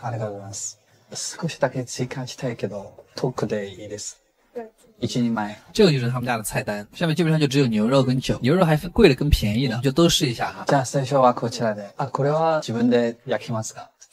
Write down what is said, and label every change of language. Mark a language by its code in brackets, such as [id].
[ja] ありがとうございます。少しだけ追加したいけど、トークでいいです。 1人前。 [zh] 这个就是他们家的菜单，下面基本上就只有牛肉跟酒，牛肉还分贵的跟便宜的，就都试一下哈。 [ja] じゃあ最初はこちらで。これは自分で焼きますか？